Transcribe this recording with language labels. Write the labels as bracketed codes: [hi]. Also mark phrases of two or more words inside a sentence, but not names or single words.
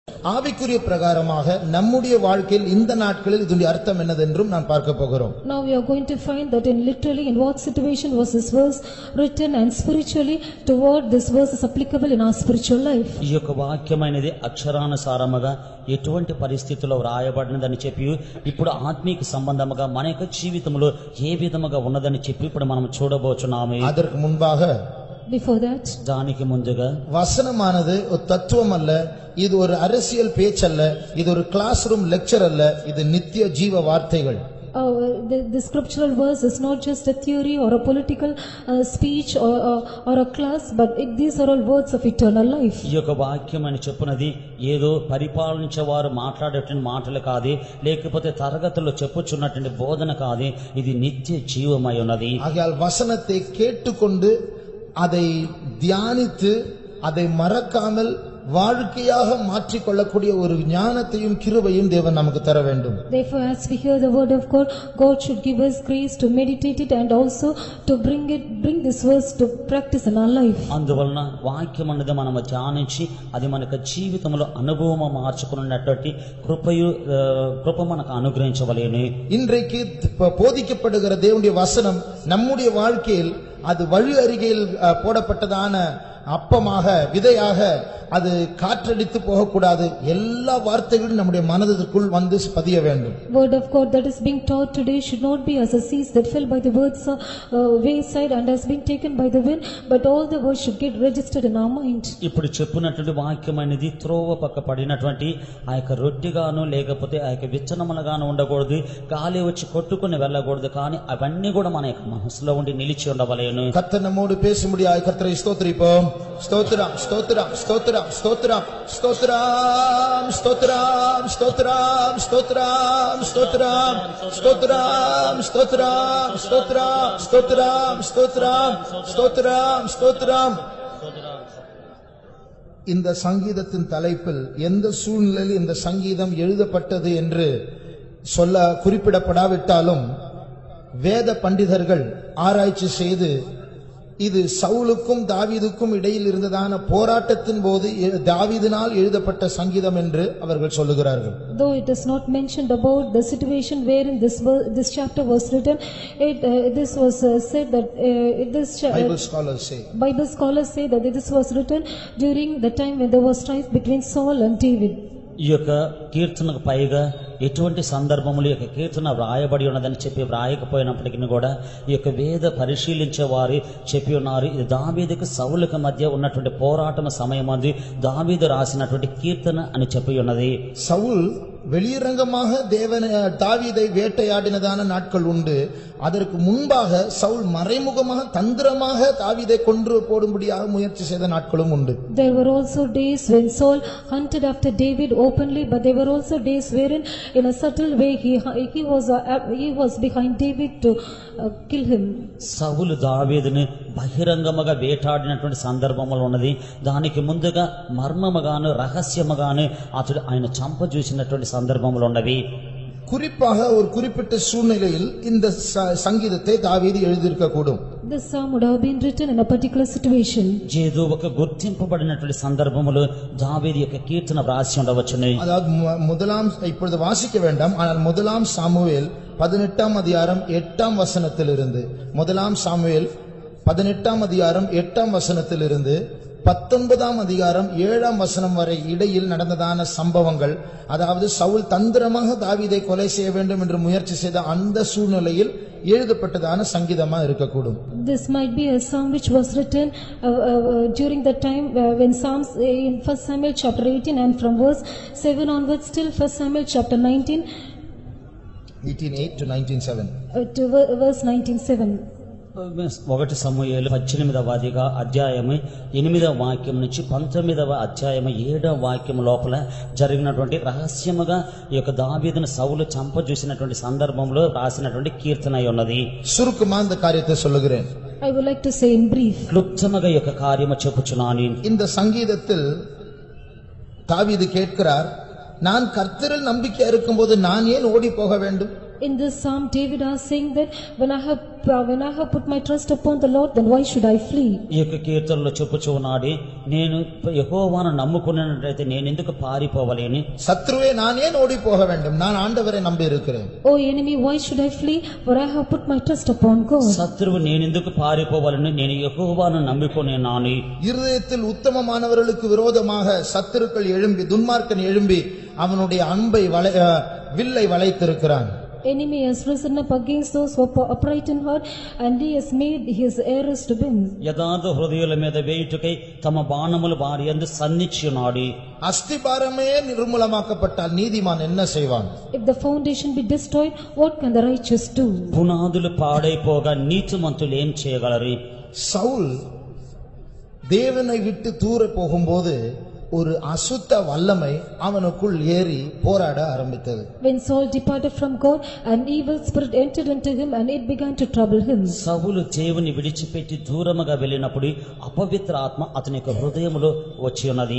[ta] ஆவிக்குரிய பிரகாரமாக நம்முடைய வாழ்க்கையில் இந்த நாட்களில் இதனுடைய அர்த்தம் என்னதென்றும் நான் பார்க்க போகிறோம். [en] Now we are going to find that in literally in what situation was this verse written, and spiritually to what this verse is applicable in our spiritual life. [te] ఈ యొక్క వాక్యమైనది అక్షరానుసారముగా ఎటువంటి పరిస్థితుల్లో వ్రాయబడినదని చెప్పి ఇప్పుడు ఆత్మీయ సంబంధముగా మన యొక్క జీవితంలో ఏ విధముగా ఉన్నదని చెప్పి ఇప్పుడు మనం చూడబోచున్నాము. [ta] அதற்கு முன்பாக [en] Before that, [te] దానికి ముందుగా [ta] வசனமானது ஒரு தத்துவம் அல்ல, இது ஒரு அரசியல் பேச்சல்ல, இது ஒரு [en] class room lecture [ta] அல்ல, இது நித்திய ஜீவ வார்த்தைகள். [en] the scriptural verse is not just a theory or a political speech or a class, but these are all words of eternal life. [te] ఈ యొక్క వాక్యం అని చెప్పునది ఏదో పరిపాలించేవారు మాట్లాడేటువంటి మాటలు కాదు, లేకపోతే తరగతుల్లో చెప్పుచున్నటువంటి బోధన కాదు, ఇది నిత్య జీవమై ఉన్నది. [ta] ஆகையால் வசனத்தை கேட்டுக்கொண்டு அதை தியானித்து அதை மறக்காமல் வாழ்க்கையாக மாற்றிக்கொள்ளக்கூடிய ஒரு ஞானத்தையும் கிருபையும் தேவன் நமக்கு தர வேண்டும். [en] Therefore, as we hear the word of God, God should give us grace to meditate it and also to bring this verse to practice in our life. [te] అందువలన వాక్యం అనేది మనం ధ్యానించి అది మనకు జీవితంలో అనుభవం మార్చుకున్నటువంటి కృప మనకు అనుగ్రహించవలెను. [ta] இன்றைக்கு போதிக்கப்படுகிற தேவனுடைய வசனம் நம்முடைய வாழ்க்கையில் அது வழி அருகில் போடப்பட்டதான அப்பமாக விதையாக அது காற்றடித்து போகக்கூடாது. எல்லா வார்த்தைகளும் நம்முடைய மனதிற்குள் வந்து பதிய வேண்டும். [en] Word of God that is being taught today should not be as a seed that fell by the words wayside and has been taken by the wind, but all the words should get registered in our mind. [te] ఇప్పుడు చెప్పినటువంటి వాక్యం అనేది త్రోవ పక్క పడినటువంటి ఆ యొక్క రొట్టిగాను లేకపోతే ఆ యొక్క విత్తనములుగాను ఉండకూడదు, గాలి వచ్చి కొట్టుకుని వెళ్ళకూడదు, కానీ అవన్నీ కూడా మన యొక్క మనసులో ఉండి నిలిచి ఉండవలేను. [ta] கர்த்தர் நம்மோடு பேசும்படியாய் கர்த்தரை ஸ்தோத்திரிப்போம். ஸ்தோத்திரம் ஸ்தோத்திரம் ஸ்தோத்திரம் ஸ்தோத்திரம் ஸ்தோத்திரம் ஸ்தோத்திரம் ஸ்தோத்திரம் ஸ்தோத்திரம் ஸ்தோத்திரம் ஸ்தோத்திரம் ஸ்தோத்திரம் ஸ்தோத்திரம் ஸ்தோத்திரம் ஸ்தோத்திரம் ஸ்தோத்திரம் ஸ்தோத்திரம். இந்த சங்கீதத்தின் தலைப்பில் எந்த சூழ்நிலையில் இந்த சங்கீதம் எழுதப்பட்டது என்று சொல்ல குறிப்பிடப்படாவிட்டாலும் வேத பண்டிதர்கள் ஆராய்ச்சி செய்து இது சவுலுக்கும் தாவீதுக்கும் இடையில் இருந்ததான போராட்டத்தின் போது தாவீதினால் எழுதப்பட்ட சங்கீதம் என்று அவர்கள் சொல்லுகிறார்கள். [en] Though it is not mentioned about the situation wherein this chapter was written, this was said that Bible scholars say that this was written during the time when there was strife between Saul and David. [te] ఈ యొక్క కీర్తనకు పైగా ఎటువంటి సందర్భములు ఈ యొక్క కీర్తన వ్రాయబడి ఉన్నదని చెప్పి వ్రాయకపోయినప్పటికీ కూడా ఈ యొక్క వేద పరిశీలించే వారు చెప్పి ఉన్నారు, ఇది దావీదుకు సౌలుకు మధ్య ఉన్నటువంటి పోరాటం సమయం అది దావీదు రాసినటువంటి కీర్తన అని చెప్పి ఉన్నది. [ta] சவுல் வெளியரங்கமாக தாவீதை வேட்டையாடினதான நாட்கள் உண்டு. அதற்கு முன்பாக சவுல் மறைமுகமாக தந்திரமாக தாவீதை கொன்று போடும்படியாக முயற்சி செய்த நாட்களும் உண்டு. [en] There were also days when Saul hunted after David openly, but there were also days wherein in a subtle way he was behind David to kill him. [te] సౌలు దావీదుని బహిరంగముగా వేటాడినటువంటి సందర్భములు ఉన్నది. దానికి ముందుగా మర్మముగాను రహస్యముగాను అతడు ఆయన చంప చూసినటువంటి సందర్భములు ఉన్నవి. [ta] குறிப்பாக ஒரு குறிப்பிட்ட சூழ்நிலையில் இந்த சங்கீதத்தை தாவீது எழுதியிருக்க கூடும். [en] This psalm would have been written in a particular situation. [te] ఏదో ఒక గుర్తింపబడినటువంటి సందర్భములో దావీదు యొక్క కీర్తన వ్రాసి ఉండవచ్చును. [ta] அதாவது முதலாம் இப்பொழுது வாசிக்க வேண்டாம், ஆனால் முதலாம் சாமுவேல் 18ஆம் அதிகாரம் 8ஆம் வசனத்திலிருந்து 1ஆம் சாமுவேல் 18ஆம் அதிகாரம் 8ஆம் வசனத்திலிருந்து 19ஆம் அதிகாரம் 7ஆம் வசனம் வரை இடையில் நடந்ததான சம்பவங்கள், அதாவது சவுல் தந்திரமாக தாவீதை கொலை செய்ய வேண்டும் என்று முயற்சி செய்த அந்த சூழ்நிலையில் எழுதப்பட்டதான சங்கீதமா இருக்கக்கூடும். [en] This might be a psalm which was written during the time when Psalms in 1 Samuel chapter 18 and from verse 7 onwards till 1 Samuel chapter 18:8 to 19:7 to verse 19:7. [te] 1 సమూయేలు 18వ అధ్యాయము 8వ వాక్యం నుంచి 19వ అధ్యాయము 7వ వాక్యం లోపల జరిగినటువంటి రహస్యముగా ఈ యొక్క దావీదును సౌలు చంప చూసినటువంటి సందర్భంలో రాసినటువంటి కీర్తన అయి ఉన్నది. [ta] சுருக்கமா இந்த காரியத்தை சொல்லுகிறேன். [en] I would like to say in brief. [te] క్లుప్తముగా ఈ యొక్క కార్యము చెప్పుచున్నాను. [ta] இந்த சங்கீதத்தில் தாவீது கேட்கிறார், நான் கர்த்தரில் நம்பிக்கை இருக்கும்போது நான் ஏன் ஓடி போக வேண்டும்? [en] In this psalm, David is saying that when I have put my trust upon the Lord, then why should I flee? [te] ఈ యొక్క కీర్తనలో చెప్పుచూ ఉన్నాడు, నేను యెహోవాను నమ్ముకున్నట్లయితే నేను ఎందుకు పారిపోవలేని? [ta] சத்ருவே நான் ஏன் ஓடி போக வேண்டும், நான் ஆண்டவரை நம்பி இருக்கிறேன். [en] O enemy, why should I flee? For I have put my trust upon God. [te] శత్రువు నేను ఎందుకు పారిపోవాలని? నేను యెహోవాను నమ్ముకున్నాను. [ta] இருதயத்தில் உத்தமமானவர்களுக்கு விரோதமாக சத்துருக்கள் எழும்பி, துன்மார்க்கன் எழும்பி அவனுடைய அன்பை வில்லை வளைத்திருக்கிறான். [en] Enemy has risen up against those who are upright in heart, and he has made his arrows to bend. [te] యథార్థ హృదయుల మీద వేయుటకై తమ బాణములు వారి యందు సంధించున్నాడు. [ta] அஸ்திபாரமே நிர்மூலமாக்கப்பட்டால் நீதிமான் என்ன செய்வான்? [en] If the foundation be destroyed, what can the righteous do? [te] పునాదులు పాడైపోగా నీతిమంతులు ఏం చేయగలరు? [ta] சவுல் தேவனை விட்டு தூர போகும்போது ஒரு அசுத்த வல்லமை அவனுக்குள் ஏறி போராட ஆரம்பித்தது. [en] When Saul departed from God, an evil spirit entered into him and it began to trouble him. [te] సౌలు దేవుని విడిచిపెట్టి దూరముగా వెళ్ళినప్పుడు అపవిత్ర ఆత్మ అతని యొక్క హృదయములో వచ్చి ఉన్నది.